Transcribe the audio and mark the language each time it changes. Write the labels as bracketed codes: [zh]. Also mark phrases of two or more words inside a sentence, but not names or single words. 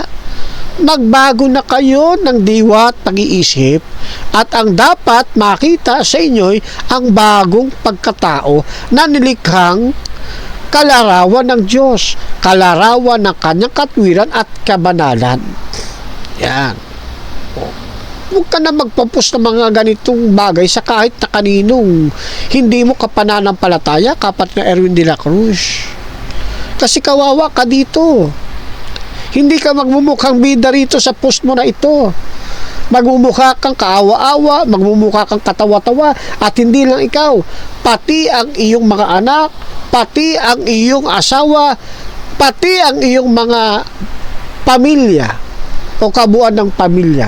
[tl] Magbago na kayo ng diwa at pag-iisip, at ang dapat makita sa inyo'y ang bagong pagkatao na nilikhang kalarawan ng Diyos, kalarawan ng kanyang katwiran at kabanalan. Yan. Huwag ka na magpapos ng mga ganitong bagay sa kahit na kaninong hindi mo kapananampalataya, kapatid na Erwin de la Cruz. Kasi kawawa ka dito. Hindi ka magmumukhang bida rito sa post mo na ito. Magmumukha kang kaawa-awa, magmumukha kang katawa-tawa, at hindi lang ikaw, pati ang iyong mga anak, pati ang iyong asawa, pati ang iyong mga pamilya o kabuuan ng pamilya.